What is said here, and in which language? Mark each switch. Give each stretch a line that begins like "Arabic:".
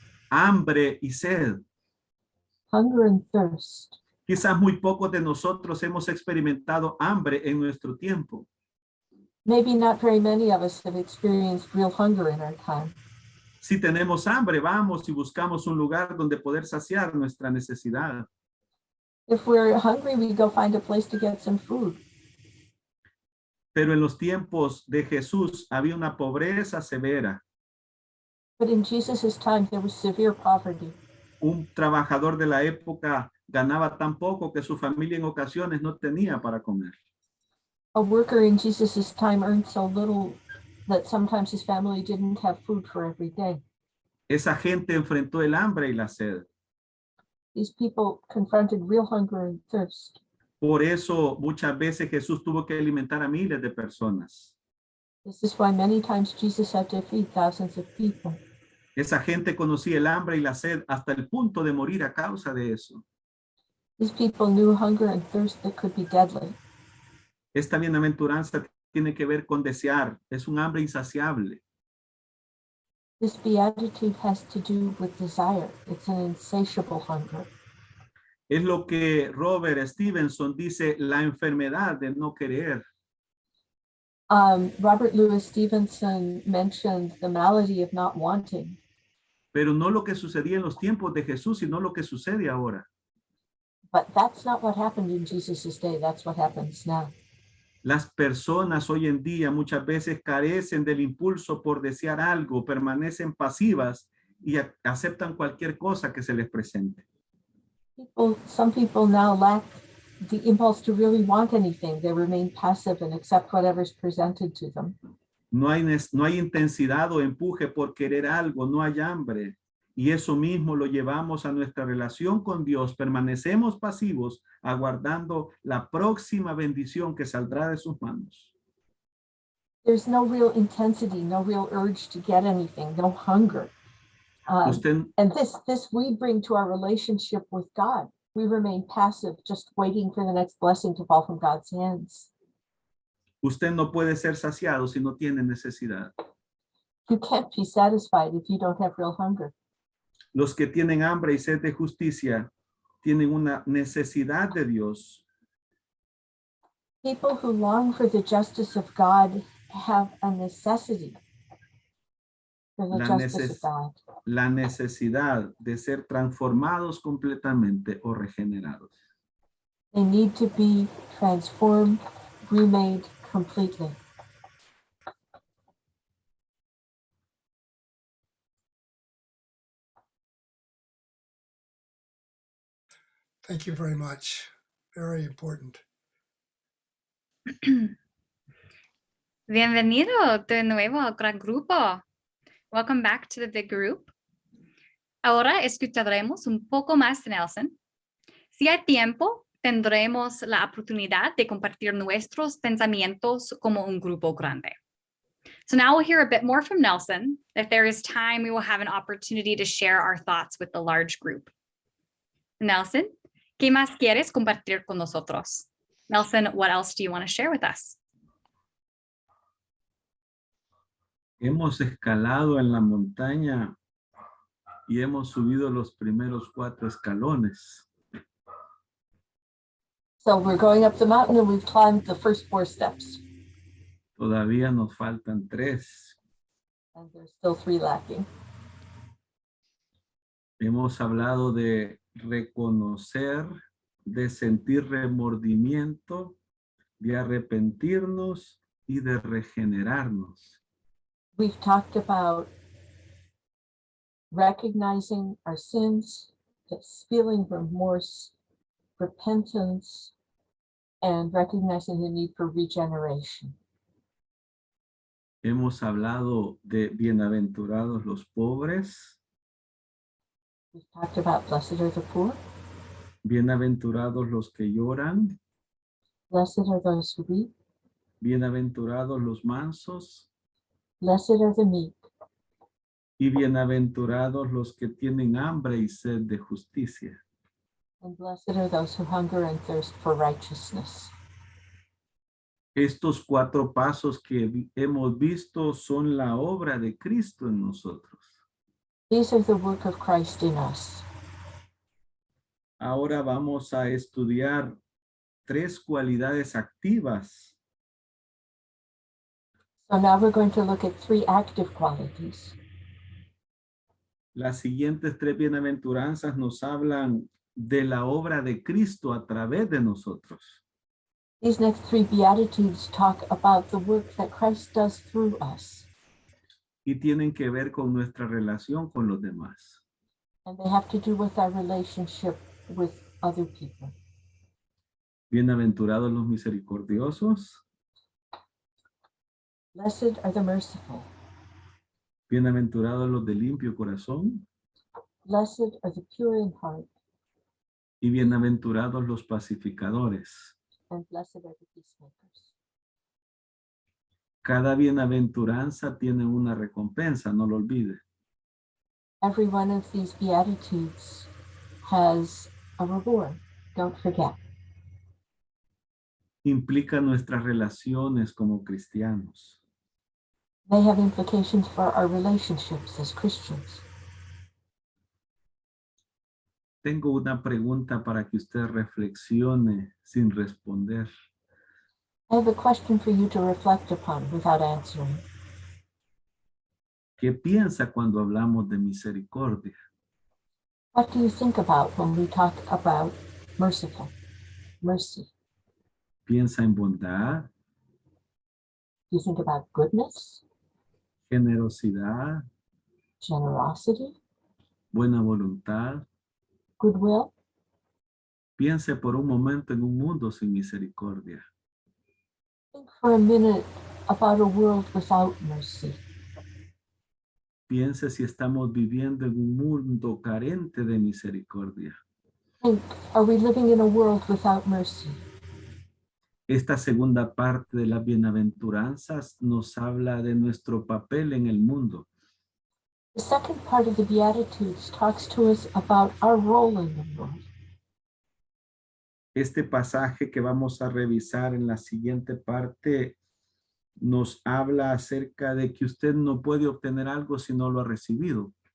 Spanish: Hambre y sed.
English: Hunger and thirst.
Spanish: Quizás muy pocos de nosotros hemos experimentado hambre en nuestro tiempo.
English: Maybe not very many of us have experienced real hunger in our time.
Spanish: Si tenemos hambre, vamos y buscamos un lugar donde poder saciar nuestra necesidad.
English: If we're hungry, we go find a place to get some food.
Spanish: Pero en los tiempos de Jesús había una pobreza severa.
English: But in Jesus' time, there was severe poverty.
Spanish: Un trabajador de la época ganaba tan poco que su familia en ocasiones no tenía para comer.
English: A worker in Jesus' time earned so little that sometimes his family didn't have food for every day.
Spanish: Esa gente enfrentó el hambre y la sed.
English: These people confronted real hunger and thirst.
Spanish: Por eso muchas veces Jesús tuvo que alimentar a miles de personas.
English: This is why many times Jesus had to feed thousands of people.
Spanish: Esa gente conocía el hambre y la sed hasta el punto de morir a causa de eso.
English: These people knew hunger and thirst that could be deadly.
Spanish: Esta bienaventuranza tiene que ver con desear. Es un hambre insaciable.
English: This beatitude has to do with desire. It's an insatiable hunger.
Spanish: Es lo que Robert Stevenson dice, la enfermedad de no querer.
English: Robert Louis Stevenson mentioned the malady of not wanting.
Spanish: Pero no lo que sucedía en los tiempos de Jesús, sino lo que sucede ahora.
English: But that's not what happened in Jesus' day. That's what happens now.
Spanish: Las personas hoy en día muchas veces carecen del impulso por desear algo, permanecen pasivas y aceptan cualquier cosa que se les presente.
English: Some people now lack the impulse to really want anything. They remain passive and accept whatever's presented to them.
Spanish: No hay intensidad o empuje por querer algo, no hay hambre. Y eso mismo lo llevamos a nuestra relación con Dios. Permanecemos pasivos, aguardando la próxima bendición que saldrá de sus manos.
English: There's no real intensity, no real urge to get anything, no hunger.
Spanish: Usted,
English: And this we bring to our relationship with God. We remain passive, just waiting for the next blessing to fall from God's hands.
Spanish: usted no puede ser saciado si no tiene necesidad.
English: You can't be satisfied if you don't have real hunger.
Spanish: Los que tienen hambre y sed de justicia tienen una necesidad de Dios.
English: People who long for the justice of God have a necessity for the justice of God.
Spanish: La necesidad de ser transformados completamente o regenerados.
English: They need to be transformed, remade completely. Thank you very much. Very important.
Spanish: Bienvenido de nuevo al gran grupo.
English: Welcome back to the big group.
Spanish: Ahora escucharemos un poco más de Nelson. Si hay tiempo, tendremos la oportunidad de compartir nuestros pensamientos como un grupo grande.
English: So now we'll hear a bit more from Nelson. If there is time, we will have an opportunity to share our thoughts with the large group.
Spanish: Nelson, ¿qué más quieres compartir con nosotros?
English: Nelson, what else do you want to share with us?
Spanish: Hemos escalado en la montaña y hemos subido los primeros 4 escalones.
English: So we're going up the mountain and we've climbed the first 4 steps.
Spanish: Todavía nos faltan 3.
English: And there's still 3 lacking.
Spanish: Hemos hablado de reconocer, de sentir remordimiento, de arrepentirnos y de regenerarnos.
English: We've talked about recognizing our sins, feeling remorse, repentance, and recognizing the need for regeneration.
Spanish: Hemos hablado de bienaventurados los pobres,
English: We've talked about blessed are the poor,
Spanish: bienaventurados los que lloran,
English: blessed are those who weep,
Spanish: bienaventurados los mansos
English: blessed are the meek,
Spanish: y bienaventurados los que tienen hambre y sed de justicia.
English: and blessed are those who hunger and thirst for righteousness.
Spanish: Estos 4 pasos que hemos visto son la obra de Cristo en nosotros.
English: These are the work of Christ in us.
Spanish: Ahora vamos a estudiar 3 cualidades activas
English: So now we're going to look at 3 active qualities.
Spanish: Las siguientes 3 bienaventuranzas nos hablan de la obra de Cristo a través de nosotros.
English: These next 3 Beatitudes talk about the work that Christ does through us.
Spanish: Y tienen que ver con nuestra relación con los demás.
English: And they have to do with our relationship with other people.
Spanish: Bienaventurados los misericordiosos.
English: Blessed are the merciful.
Spanish: Bienaventurados los de limpio corazón.
English: Blessed are the pure in heart.
Spanish: Y bienaventurados los pacificadores.
English: And blessed are the peacemakers.
Spanish: Cada bienaventuranza tiene una recompensa, no lo olvide.
English: Every one of these Beatitudes has a reward. Don't forget.
Spanish: Implica nuestras relaciones como cristianos.
English: They have implications for our relationships as Christians.
Spanish: Tengo una pregunta para que usted reflexione sin responder.
English: I have a question for you to reflect upon without answering.
Spanish: ¿Qué piensa cuando hablamos de misericordia?
English: What do you think about when we talk about merciful? Mercy.
Spanish: ¿Piensa en bondad,
English: Do you think about goodness,
Spanish: generosidad,
English: generosity,
Spanish: buena voluntad?
English: goodwill?
Spanish: Piense por un momento en un mundo sin misericordia.
English: Think for a minute about a world without mercy.
Spanish: Piense si estamos viviendo en un mundo carente de misericordia.
English: Think, are we living in a world without mercy?
Spanish: Esta segunda parte de las bienaventuranzas nos habla de nuestro papel en el mundo.
English: The second part of the Beatitudes talks to us about our role in the world.
Spanish: Este pasaje que vamos a revisar en la siguiente parte nos habla acerca de que usted no puede obtener algo si no lo ha recibido.